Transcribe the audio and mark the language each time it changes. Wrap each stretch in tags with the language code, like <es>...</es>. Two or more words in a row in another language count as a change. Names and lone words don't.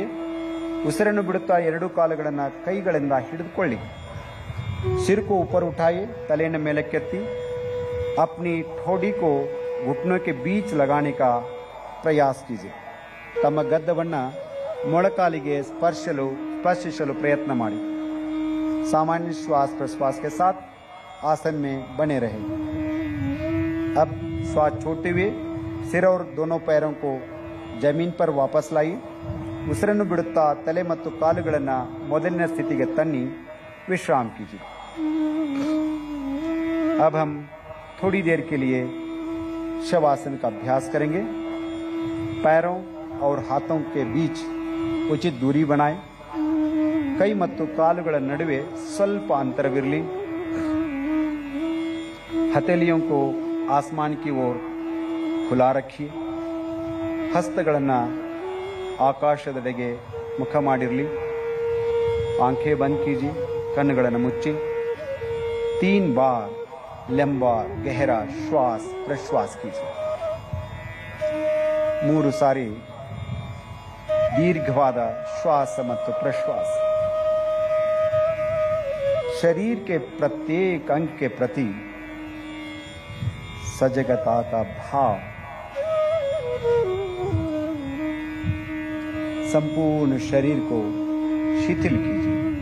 <kn>ಉಸಿರನ್ನು ಬಿಡುತ್ತಾ ಎರಡೂ ಕಾಲುಗಳನ್ನು ಕೈಗಳಿಂದ ಹಿಡಿದುಕೊಳ್ಳಿ।</kn> <hi>सिर को ऊपर उठाइए,</hi> <kn>ತಲೆಯನ್ನು ಮೇಲಕ್ಕೆತ್ತಿ।</kn> <hi>अपनी ठोड़ी को घुटनों के बीच लगाने का प्रयास कीजिए।</hi> <kn>ತಮ್ಮ ಗದ್ದವನ್ನು ಮೊಳಕಾಲಿಗೆ ಸ್ಪರ್ಶಿಸಲು ಪ್ರಯತ್ನ ಮಾಡಿ।</kn> <hi>सामान्य श्वास प्रश्वास के साथ आसन में बने रहे। अब श्वास छोड़ते हुए सिर और दोनों पैरों को जमीन पर वापस लाइए।</hi> <kn>ಉಸಿರನ್ನು ಬಿಡುತ್ತಾ ತಲೆ ಮತ್ತು ಕಾಲುಗಳನ್ನು ಮೊದಲಿನ ಸ್ಥಿತಿಗೆ ತನ್ನಿ</kn> <hi>विश्राम कीजिए। अब हम थोड़ी देर के लिए शवासन का अभ्यास करेंगे। पैरों और हाथों के बीच उचित दूरी बनाएं।</hi> <kn>ಕೈ ಮತ್ತು ಕಾಲುಗಳ ನಡುವೆ ಸ್ವಲ್ಪ ಅಂತರವಿರಲಿ।</kn> <hi>हथेलियों को आसमान की ओर खुला रखिए।</hi> <kn>ಹಸ್ತಗಳನ್ನು ಆಕಾಶದೆಡೆಗೆ ಮುಖ ಮಾಡಿರಲಿ।</kn> <hi>आंखें बंद कीजिए,</hi> <kn>ಕಣ್ಣುಗಳನ್ನು ಮುಚ್ಚಿ।</kn> <hi>3 बार लंबा गहरा श्वास प्रश्वास कीजिए।</hi> <kn>3 ಸಾರಿ</kn> <hi>दीर्घवाद श्वास</hi> <kn>ಮತ್ತು प्रश्वास।</kn> <hi>शरीर के प्रत्येक अंग के प्रति सजगता का भाव। संपूर्ण शरीर को शिथिल कीजिए।</hi>